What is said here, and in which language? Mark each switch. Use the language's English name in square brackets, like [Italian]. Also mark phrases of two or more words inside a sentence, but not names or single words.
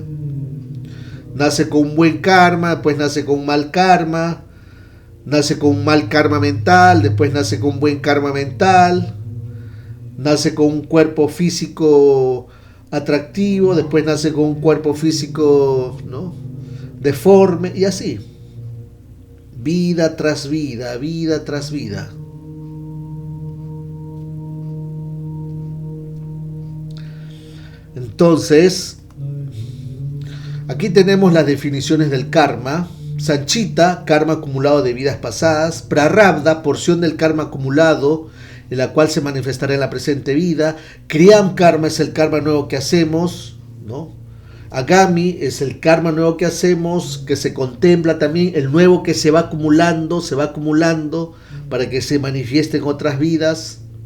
[Spanish] Nace con un buen karma, después nace con un mal karma, nace con un mal karma mental, después nace con un buen karma mental, nace con un cuerpo físico atractivo, después nace con un cuerpo físico, ¿no?, deforme, y así. Vida tras vida, vida tras vida. Entonces, aquí tenemos las definiciones del karma. Sanchita, karma acumulado de vidas pasadas. Prarabdha, porción del karma acumulado, en la cual se manifestará en la presente vida. [Sanskrit] क्रियम् कर्म [Spanish] es el karma nuevo que hacemos, ¿no? Agami es el karma nuevo que hacemos, que se contempla también, el nuevo que se va acumulando para que se manifieste en otras vidas.